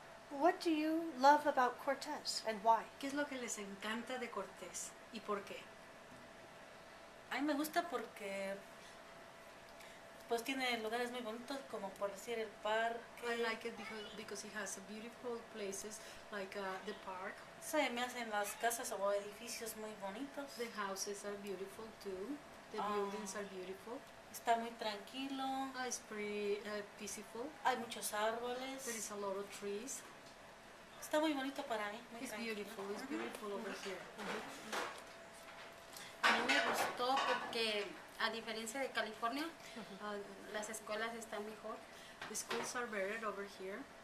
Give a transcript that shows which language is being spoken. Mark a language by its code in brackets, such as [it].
[en] What do you love about Cortez and why? [es] ¿Qué es lo que les encanta de Cortés y por qué? A mí me gusta porque pues tiene lugares muy bonitos, como por decir el parque. [en] I like it because it has beautiful places like the park. [es] Se me hacen las casas o edificios muy bonitos. [en] The houses are beautiful too. The buildings are beautiful. [es] Está muy tranquilo. [en] It's pretty peaceful. [es] Hay muchos árboles. [en] There is a lot of trees. [es] Está muy bonito para mí. Muy [en] It's [es] tranquilo. [en] beautiful. It's beautiful over here. [es] A mí me gustó porque, a diferencia de California, las escuelas están mejor. [en] The schools are better over here.